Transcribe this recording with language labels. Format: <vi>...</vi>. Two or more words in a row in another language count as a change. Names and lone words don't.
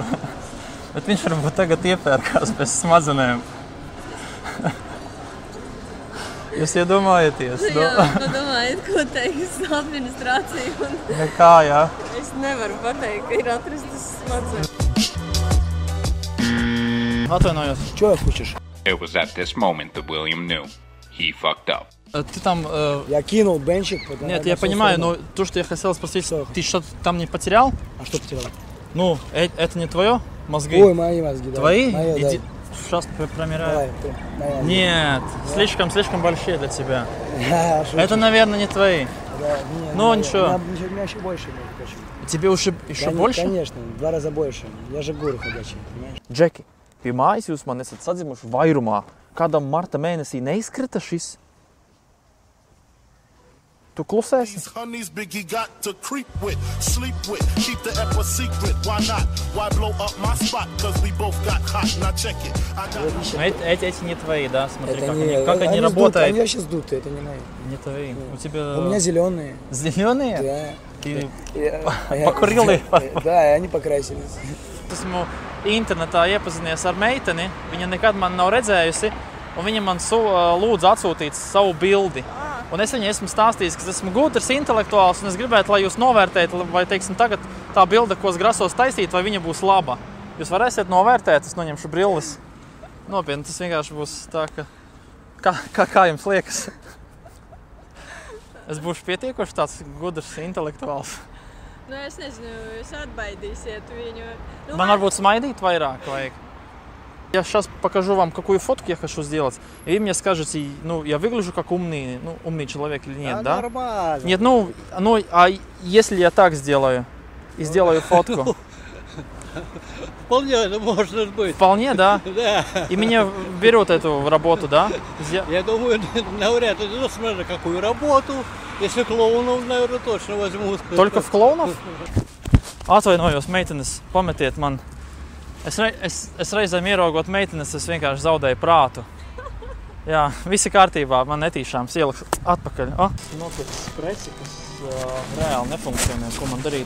<lv>Bet viņš varbūt tagad iepērkās bez smadzenēm. Jūs iedomājaties? Jā, padomājiet, ko teiks administrācija. Nekā, jā. Es nevaru pateikt, ka ir atrastas smadzenes. Atvainojos.</lv> <ru>Чё хочешь?</ru> <en>It was at this moment that William knew. He fucked up.</en> <ru>Ты там... Я кинул бенчик. Нет, я понимаю, но то, что я хотел спросить, ты что-то там не потерял? А что потерял? Ну, это не твое? Мозги? Ой, мои мозги, да. Твои? Мои, Иди. да. Сейчас промеряю. Давай, ты, моя. Нет, слишком большие для тебя. Да, шучу. Это, наверное, не твои. Да, не, Ну, ничего. У меня еще больше, между прочим. Тебе еще больше? Конечно, в 2 раза больше. Я же гуру ходячий, понимаешь?</ru> <lv>Džeki, pie mājas jūs man esat sadzimuši vairumā. Kādam marta mēnesī neizkrita šis? Tu klusēsi?</lv> <en>These honeys Biggie got to creep with, sleep with, keep the ep a secret. Why not? Why blow up my spot? Cause we both got hot. Now check it. I got...</en> <ru>Эти не твои, да? Смотри, Это как они сдутые, работают. они вообще сдутые, это не мои. Не твои. У тебя... У меня зеленые. Зеленые? Да. Ты Я- покурил их? Да, и они покрасились.</ru> <lv>Esmu internetā iepazinies ar meiteni, viņa nekad man nav redzējusi, un viņa man lūdza atsūtīt savu bildi. Un es viņai esmu stāstījis, ka esmu gudrs, intelektuāls, un es gribētu, lai jūs novērtētu, vai, teiksim, tagad tā bilde, ko es grasos taisīt, vai viņa būs laba. Jūs varēsiet novērtēt, es noņemšu brilles. Nopietni, tas vienkārši būs tā, ka... Kā jums liekas? Es būšu pietiekoši tāds gudrs, intelektuāls. Nu, es nezinu, jūs atbaidīsiet viņu. Nu, Man varbūt smaidīt vairāk vajag.</lv> <ru>Я сейчас покажу вам, какую фотку я хочу сделать, и вы мне скажете, ну, я выгляжу как умный человек или нет, да? Нормально. Нет, а если я так сделаю и сделаю фотку? Вполне может быть. Вполне, да? Да. И меня берут эту работу, да? Я думаю, навряд ли. Ну, смотри, какую работу. Если клоунов, наверное, точно возьмут. Только в клоунов?</ru> <lv>Atvainojos, meitenes, pametiet man. Es reizēm ieraugot meitenes, es vienkārši zaudēju prātu. Jā, visi kārtībā, man netīšām ieliks atpakaļ. Nopirks preci, kas reāli nefunkcionē, ko man darīt.</lv>